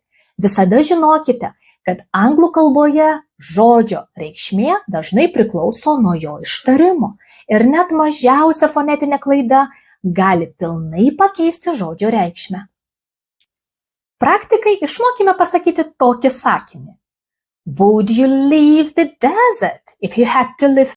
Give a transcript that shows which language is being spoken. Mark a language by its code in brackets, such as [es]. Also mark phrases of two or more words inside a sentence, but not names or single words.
[lt] Visada žinokite, kad anglų kalboje žodžio reikšmė dažnai priklauso nuo jo ištarimo ir net mažiausia fonetinė klaida gali pilnai pakeisti žodžio reikšmę. Praktikai išmokime pasakyti tokį sakinį. [en] Would you leave the desert if you had to live